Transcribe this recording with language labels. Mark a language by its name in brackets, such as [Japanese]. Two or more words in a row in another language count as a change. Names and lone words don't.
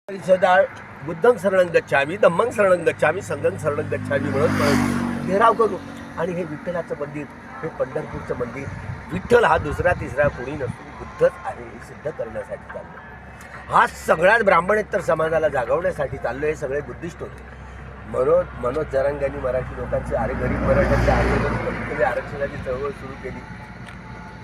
[Pali] सदाळ बुद्धं शरणं गच्छामी, धम्मं शरणं गच्छामी, संघं शरणं गच्छामी [Marathi] म्हणत घेराव करू. आणि हे विठ्ठलाचं मंदिर, हे पंढरपूरचं मंदिर, विठ्ठल हा दुसरा तिसरा कोणी नसून बुद्धच आहे हे सिद्ध करण्यासाठी चाललं. हा सगळ्याच ब्राह्मणेतर समाजाला जागवण्यासाठी चाललो. हे सगळे बुद्धिस्ट होते. मनोज जरांगे मराठी लोकांचे गरीब मराठ्यांचे आंदोलन कमीत कमी आरक्षणाची चळवळ सुरू केली.